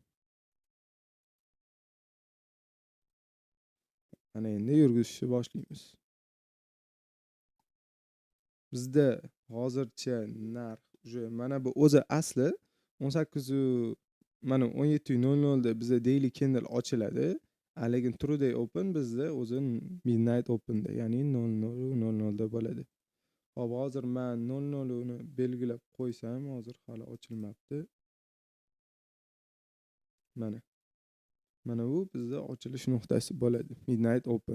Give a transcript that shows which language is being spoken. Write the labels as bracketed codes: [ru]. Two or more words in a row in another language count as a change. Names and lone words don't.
[uz] Ana endi yurgizishni boshlaymiz. Bizda hozircha narx уже mana bu o'zi asli 18 mana 17:00 da bizda [en] daily candle [uz] ochiladi. Lekin [en] true day open [uz] bizda o'zi [en] midnight open [uz] da, ya'ni 00:00 da bo'ladi. Hop, hozir men 00 ni belgilab qo'ysam, hozir hali ochilmabdi. Mana bu bizda ochilish nuqtasi bo'ladi. [en] Midnight open.